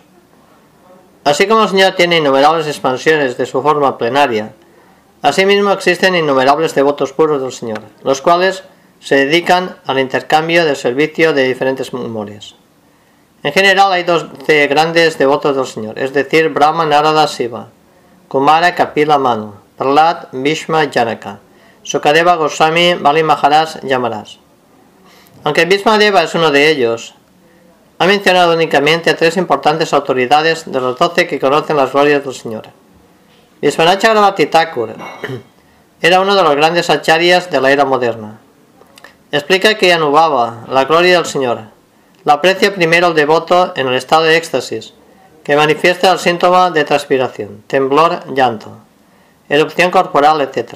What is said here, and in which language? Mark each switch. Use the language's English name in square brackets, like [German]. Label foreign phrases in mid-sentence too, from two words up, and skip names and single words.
[Spanish] Así como el Señor tiene innumerables expansiones de su forma plenaria, asimismo existen innumerables devotos puros del Señor, los cuales se dedican al intercambio del servicio de diferentes memorias. En general hay 12 grandes devotos del Señor, es decir, Brahma, Narada, Shiva, Kumara, Kapila, Manu, Prahlad, Bhishma, Janaka, Sukadeva, Goswami, Bali Maharaj, Yamaraj. Aunque Bhishmadeva es uno de ellos, ha mencionado únicamente a 3 importantes autoridades de los 12 que conocen las glorias del Señor. Vishwanachakravarti Thakur era uno de los grandes acharyas de la era moderna. Explica que Anubhava, la gloria del Señor, la aprecia primero el devoto en el estado de éxtasis, que manifiesta el síntoma de transpiración, temblor, llanto, erupción corporal, etc.